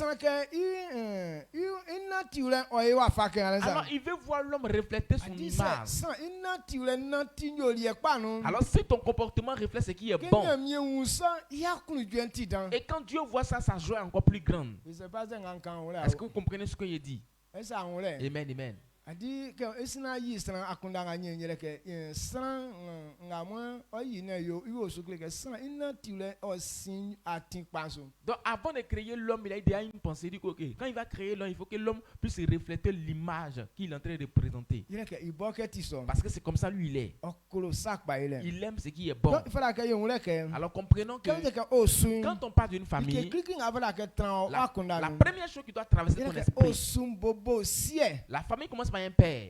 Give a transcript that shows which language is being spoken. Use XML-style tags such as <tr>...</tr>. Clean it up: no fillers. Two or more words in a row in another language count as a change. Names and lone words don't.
<fr>Alors il veut voir l'homme refléter son image. Alors si ton comportement reflète ce qui est bon, et quand Dieu voit ça, sa joie est encore plus grande. Est-ce que vous comprenez ce que il dit? Amen, amen.</fr> <bci>Adi que esina yi sran akundanga nyere ke sran ngamwa oyi na yo so que sran ina tule osin atin paso.</bci> <fr>Donc avant de créer l'homme, il a déjà une pensée, dit OK, quand il va créer l'homme, il faut que l'homme puisse refléter l'image qu'il est en train de présenter. Parce que c'est comme ça lui il est. Il aime ce qui est bon. Alors comprenons que quand on parle d'une famille, la première chose qui doit traverser ton esprit, la famille commence par un père.</fr>